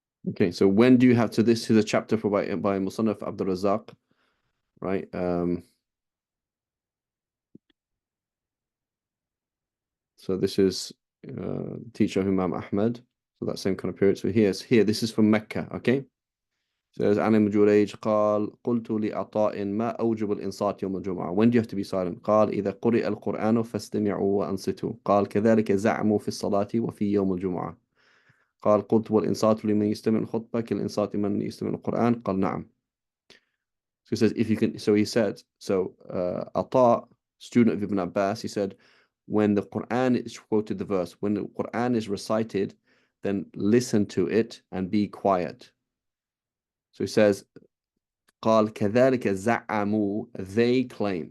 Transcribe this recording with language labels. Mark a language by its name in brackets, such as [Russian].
[English] Okay, so when do you have to this is a chapter for by Musannaf Abdul Razak, right? So this is teacher of Imam Ahmad. So that same kind of period. So here this is from Mecca, okay? [Arabic] Says عن ابن جريج قال قلت لعطاء ما أوجب الإنصات يوم الجمعة. [English] When do you have to be silent? [Arabic] قال إذا قرئ القرآن فاستمعوا وأنصتوا. قال كذلك زعموا في الصلاة وفي يوم الجمعة. قال قلت والإنصات لمن يستمع الخطبة كالإنصات لمن يستمع القرآن. قال نعم. [English] So he says if you can. So he said Ata, student of Ibn Abbas, he said when the Quran is quoted the verse, when the Quran is recited, then listen to it and be quiet. So he says [Arabic] قال كذلك زعموا, [English] they claim.